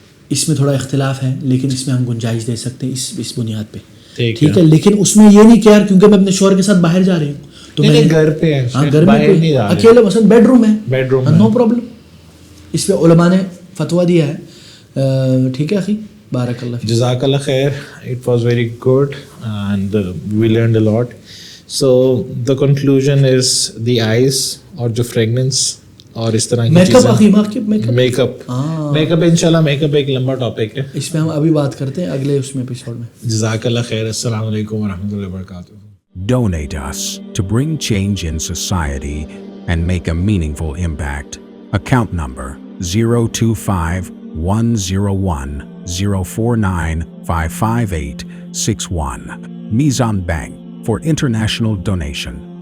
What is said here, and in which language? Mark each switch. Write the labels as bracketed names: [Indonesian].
[Urdu] اس میں تھوڑا اختلاف ہے, لیکن اس میں ہم گنجائش دے سکتے ہیں اس بنیاد پہ. ٹھیک ہے, لیکن اس میں یہ نہیں کہ یار کیونکہ میں اپنے شوہر کے ساتھ باہر جا رہی ہوں تو میں گھر پہ گھر میں اکیلے مثلا بیڈ روم ہے, نو پرابلم. اس پہ علماء نے فتویٰ دیا ہے. ٹھیک ہے اخی, بارک اللہ, جزاک اللہ خیر. [English] It was very good and we learned a lot. So the conclusion is the eyes [Urdu] اور جو فریگننس اور اس طرح کی چیزیں, میک اپ انشاءاللہ میک اپ ایک لمبا ٹاپک ہے, اس پہ ہم ابھی بات کرتے ہیں اگلے اس میں ایپیسوڈ میں. جزاک اللہ خیر. السلام علیکم ورحمۃ اللہ وبرکاتہ. [English] Donate us to bring change in society and make a meaningful impact. Account number 025101049558661. Mizan Bank for international donation.